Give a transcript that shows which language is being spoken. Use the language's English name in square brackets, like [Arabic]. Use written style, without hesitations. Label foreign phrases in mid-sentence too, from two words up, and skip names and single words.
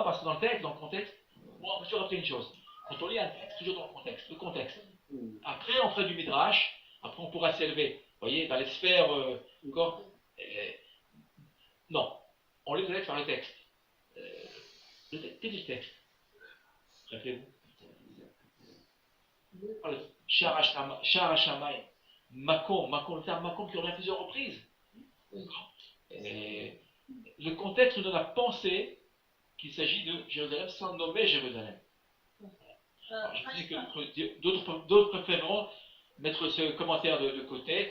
[French] Parce que dans le contexte, bon, on peut se rappeler une chose. Quand on lit un texte, toujours dans le contexte. Après, on fera du midrash, après on pourra s'élever, vous voyez, dans les sphères encore. Non, on lit le texte par le texte. Le texte. Rappelez-vous. [Hebrew] שער השמים. [French] Makom, le terme Makom qui revient à plusieurs reprises. Le contexte nous donne à penser qu'il s'agit de Jérusalem sans nommer Jérusalem. Alors, je dis que d'autres préféreront mettre ce commentaire de côté.